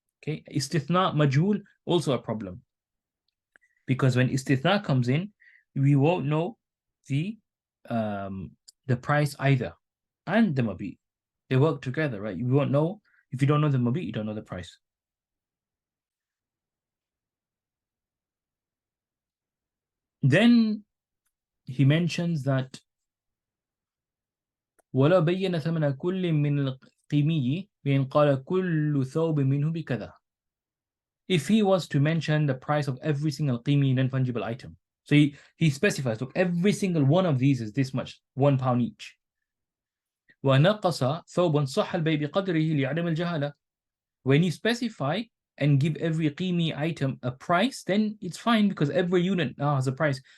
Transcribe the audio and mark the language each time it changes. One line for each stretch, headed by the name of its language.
English: Okay, istithna, majhul, also a problem. Because when istithna comes in, we won't know the price either. And the mabi. They work together, right? You won't know. If you don't know the mabi, you don't know the price. Then he mentions that
Arabic: وَلَا بَيَّنَ ثَمَنَ كُلٍّ مِّنَ الْقِيمِيِّ بِأَنْ قَالَ كُلُّ ثَوْبٍ مِّنْهُ بِكَذَا.
English: If he was to mention the price of every single qimi non-fungible item, so he specifies, look, every single one of these is this much, £1 each.
Arabic: وَنَقَصَ ثَوْبًا صَحَّ الْبَيْءُ بِقَدْرِهِ لِعَدَمِ الْجَهَالَةِ.
English: When you specify and give every qimi item a price, then it's fine because every unit now has a price.